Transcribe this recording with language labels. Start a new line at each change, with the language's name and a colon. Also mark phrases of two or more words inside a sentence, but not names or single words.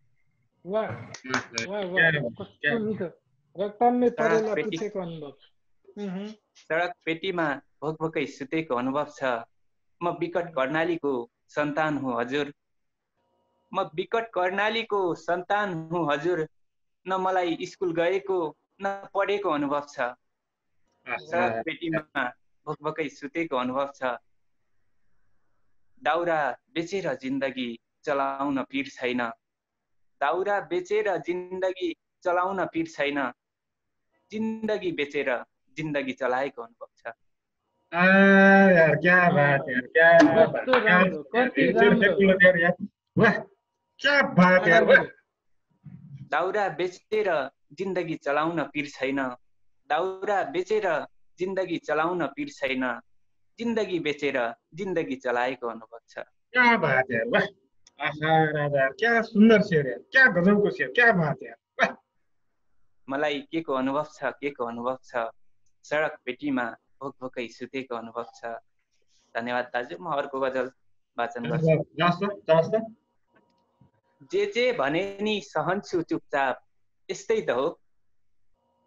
Nepali: सडक पेटीमा भोकभोकै सुतेको अनुभव छ म विकट कर्णालीको सन्तान हुँ हजुर म विकट कर्णालीको सन्तान हुँ हजुर न मलाई स्कुल गएको न पढेको अनुभव छ सडक पेटीमा भोकभोकै सुतेको अनुभव छ दाउरा बेचेर जिन्दगी चलाउन पीर छैन दाउरा बेचेर जिन्दगी चलाउन पीर छैन जिन्दगी बेचेर जिन्दगी चलाएको अनुभव छ
Hindi: यार क्या बात है क्या बात यार
Nepali: दाउरा बेचेर जिन्दगी चलाउन पीर छैन दाउरा बेचेर जिन्दगी चलाउन पीर छैन जिन्दगी बेचेर जिन्दगी चलाएको अनुभव छ
Hindi: क्या बात है वाह आहा राजा क्या सुन्दर शेर है क्या गजब को शेर क्या बात है वाह
Nepali: मलाई के को अनुभव छ सडक पेटीमा भोकभोकै सुतेको अनुभव छ धन्यवाद दाजु म अर्को गजल वाचन गर्छु जे भने नि सहन्छु चुपचाप यस्तै त हो